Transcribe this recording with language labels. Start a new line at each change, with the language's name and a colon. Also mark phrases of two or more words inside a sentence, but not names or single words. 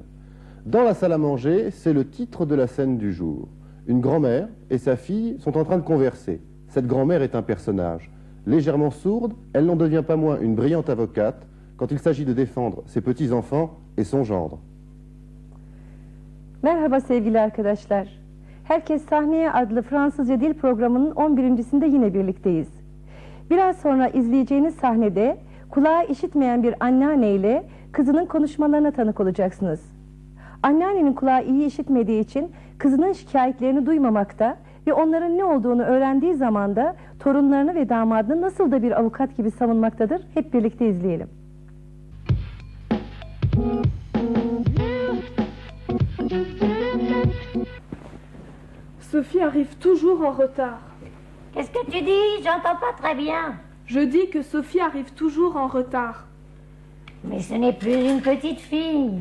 French: Dans la salle à manger, c'est le titre de la scène du jour. Une grand-mère et sa fille sont en train de converser. Cette grand-mère est un personnage. Légèrement sourde, elle n'en devient pas moins une brillante avocate quand il s'agit de défendre ses petits-enfants et son gendre.
Turkish: Merhaba sevgili arkadaşlar. Herkes Sahneye adlı Fransızca dil programının 11.sinde yine birlikteyiz. Biraz sonra izleyeceğiniz sahnede kulağı işitmeyen bir anneanne ile kızının konuşmalarına tanık olacaksınız. Anneannenin kulağı iyi işitmediği için kızının şikayetlerini duymamakta ve onların ne olduğunu öğrendiği zaman da torunlarını ve damadını nasıl da bir avukat gibi savunmaktadır. Hep birlikte izleyelim.
French: Sophie arrive toujours en retard. Qu'est-ce que tu dis? J'entends pas très bien. Je dis que Sophie arrive toujours en retard. Mais ce n'est plus une petite fille.